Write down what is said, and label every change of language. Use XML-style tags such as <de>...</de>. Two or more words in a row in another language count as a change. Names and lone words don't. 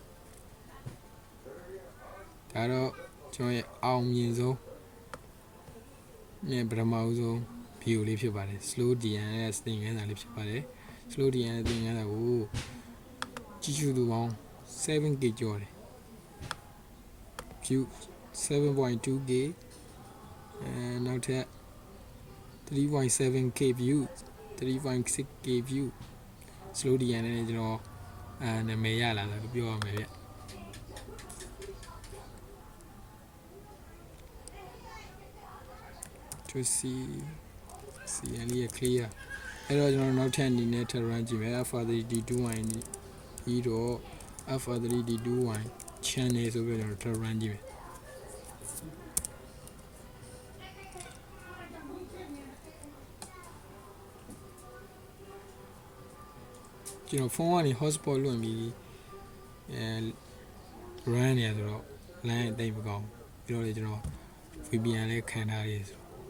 <my>ဒါတော့ကျွန်တော်ရဲ့အောင်မြင်ဆုံးနဲ့ပထမဦးဆုံး video လေးဖြစ်ပါတယ်</my> <en>slow DNS</en> <my>သင်ခန်းစာလေးဖြစ်ပါတယ်</my> <en>slow DNS</en> <my>သင်ခန်းစာကိုကြည့်ရှုသူပေါင်း 7k ကျော်တယ် view 7.2k နောက်ထပ် 3.7k view 3.6k view</my> <en>slow DNS</en> <my>နဲ့ကျွန်တော်နာမည်ရလာတယ်ပြောရမယ်ဗျ</my> <en>to see and here clear</en> <my>အဲ့တော့ကျွန်တော်နောက်ထပ်အနေနဲ့ထပ် run ကြည့်မယ် alpha3d21 ဒီတော့ alpha3d21 channel ဆိုပြီးတော့ကျွန်တော်ထပ် run ကြည့်မယ် ကျွန်တော်ဖုန်းကနေ hotspot လွှင့်ပြီးrun နေရဆိုတော့ line အသိမကောင်းပြီးတော့လေကျွန်တော် VPN လေးခံထားရဆို</my>